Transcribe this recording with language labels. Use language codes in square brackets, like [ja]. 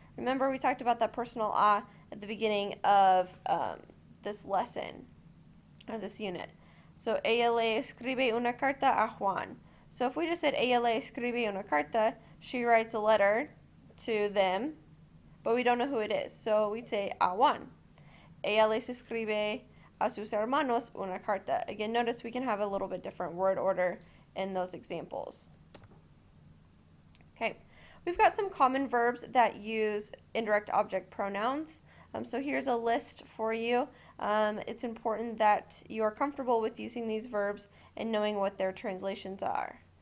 [en] Remember, we talked about that personal a at the beginning of this lesson, or this unit. So, [es] ella le escribe una carta a Juan. [en] So if we just said, [es] ella le escribe una carta, [en] she writes a letter to them, but we don't know who it is. So we'd say, a Juan. [es] Ella les escribe a sus hermanos una carta. [en] Again, notice we can have a little bit different word order in those examples. Okay, we've got some common verbs that use indirect object pronouns. So here's a list for you. It's important that you are comfortable with using these verbs and knowing what their translations are.